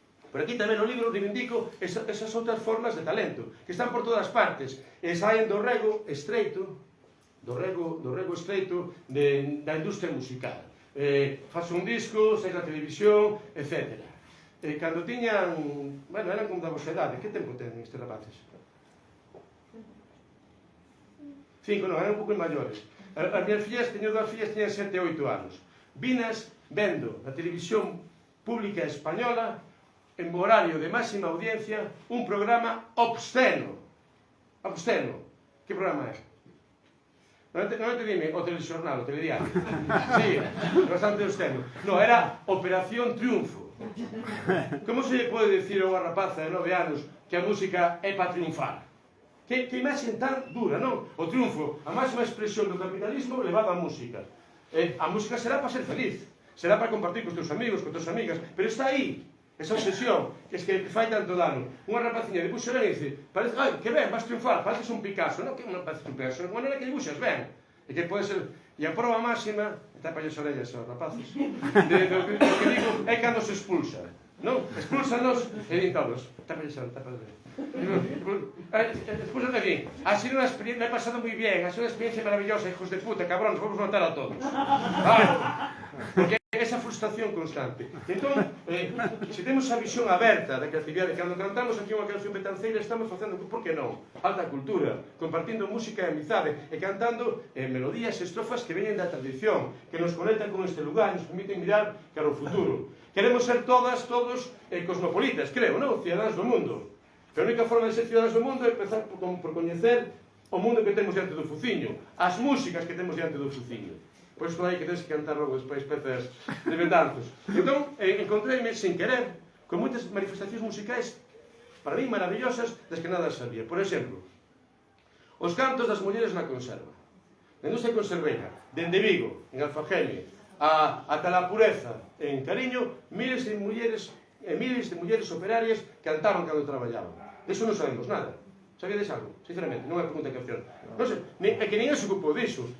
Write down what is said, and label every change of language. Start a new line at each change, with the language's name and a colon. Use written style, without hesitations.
Galician: Pero aquí tamén no libro reivindico esas outras formas de talento, que están por todas partes, e saen do rego estreito, da industria musical. Faz un disco, sai na televisión, etc. Cando tiñan, bueno, eran como da vosa edade, que tempo tenen estes rapaces? 5, non, eran un pouco maiores. As minhas fillas, teño 2 fillas, teñen 7 e 8 anos. Vinas vendo na televisión pública española, en horario de máxima audiencia, un programa obsceno. Obsceno. Que programa é? Normalmente dime o telexornal, o telediario. Sí, bastante obsceno. No, era Operación Triunfo. Como se lle pode dicir a unha rapaza de 9 anos que a música é para triunfar? Que imaxe tan dura, non? O triunfo, a máxima expresión do capitalismo levado a música. A música será para ser feliz, será para compartir cos teus amigos, cos teus amigas, pero está aí, esa obsesión, que es que fai tanto dano. Unha rapaciña dibuxa ben e dice, parece, ai, que ben, vas triunfar, pareces un Picasso. Non, que non pareces un Picasso, de maneira que dibuxas ben. E que pode ser, e a prova máxima, tapa as orellas aos rapaces, do que digo é cando se expulsa. Non? Expúlsanos e din todos. Tapa as orellas. Expulsan de aquí.
Spanish: Ha sido
Galician: unha experiencia,
Spanish: me he pasado moi bien, ha sido unha experiencia maravillosa, hijos de puta, cabrón, nos vamos matar a todos.
Galician: Porque esa frustración constante. Entón, se temos a visión aberta da creatividade, cando cantamos aquí unha canción betanceira, estamos facendo, por que non? Alta cultura, compartindo música e amizade, e cantando melodías e estrofas que veñen da tradición, que nos conectan con este lugar, nos permiten mirar cara ao futuro. Queremos ser todos cosmopolitas, creo, non? Cidadáns do mundo. Pero a única forma de ser cidadáns do mundo é empezar por coñecer o mundo que temos diante do fuciño, as músicas que temos diante do fuciño. Pois isto aí que tens que cantar logo despois pezas de betanzos. Entón, encontreime sen querer con moitas manifestacións musicais para mí maravillosas das que nada sabía. Por exemplo, os cantos das mulleres na conserva. Na industria conserveira, dende Vigo, en Alfageme, ata la Pureza, en Cariño, miles de mulleres operarias cantaban cando traballaban. Deso non sabemos nada. Sabedes algo? Sinceramente, non é pregunta que opción. Non sei, é que ninguén se ocupou disso.